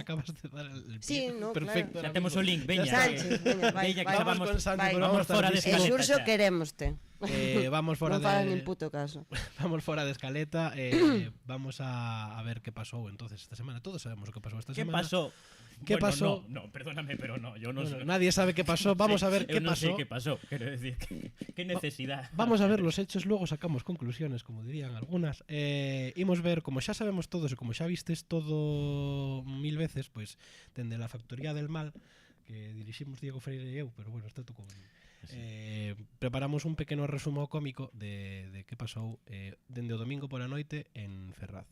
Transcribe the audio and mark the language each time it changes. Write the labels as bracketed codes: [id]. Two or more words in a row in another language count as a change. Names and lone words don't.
[es] Me acabas de dar el pie. Sí, no, perfecto. [gl] Xa temos o link, veña. Sánchez, veña, vai. Vamos fora de escaleta. Xurxo querémoste. Vamos fora non fagan nin puto caso. Vamos fora de escaleta. Vamos a ver que pasou entonces esta semana. Todos sabemos o que pasou esta semana. Que pasou? [es] ¿Qué pasó? No, perdóname, pero no, yo no sé. Nadie sabe qué pasó. Vamos a ver qué pasó. No sé qué pasó, quiero decir, qué necesidad. Vamos a ver los hechos, luego sacamos conclusiones, como dirían algunas. [gl] Imos ver, como xa sabemos todos e como xa vistes todo 1000 veces, pois dende la Factoría del Mal, que diriximos Diego Freire e eu, pero bueno, está tú con... preparamos un pequeno resumo cómico de que pasou dende o domingo por a noite en Ferraz.